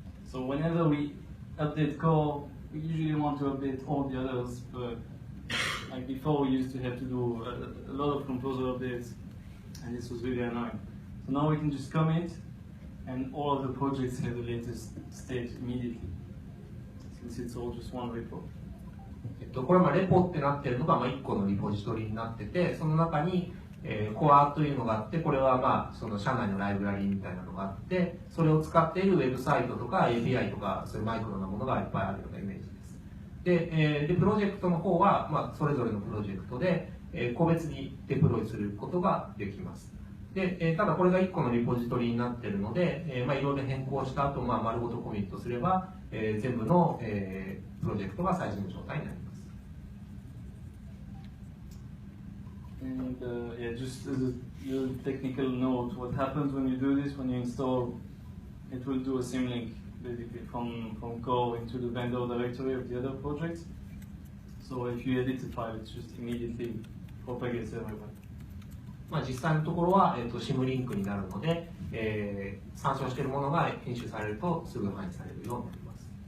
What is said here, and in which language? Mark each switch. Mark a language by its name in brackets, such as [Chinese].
[English] So whenever we update core, we usually want to update all the others, but like before we used to have to do a lot of composer updates, and this was really annoying. So now we can just commit, and all of the projects have the latest state immediately, since it's all just one repo. [Japanese] これはレポってなってるのが1個のリポジトリになってて、その中に、コアというのがあって、これはその社内のライブラリーみたいなのがあって、それを使っているウェブサイトとか API とかそういうマイクロなものがいっぱいあるようなイメージです。でプロジェクトの方は、それぞれのプロジェクトで、個別にデプロイすることができます。でただこれが1個のリポジトリになっているので、いろいろ変更した後、丸ごとコミットすれば、全部の、プロジェクトが最初の状態になります。 [English] And yeah, just as a technical note, what happens when you do this, when you install, it will do a symlink basically from core into the vendor directory of the other projects. So if you edit the file, it's just immediately propagates everywhere. [Japanese] 実際のところは、シムリンクになるので、参照しているものが編集されるとすぐ反映されるようになります。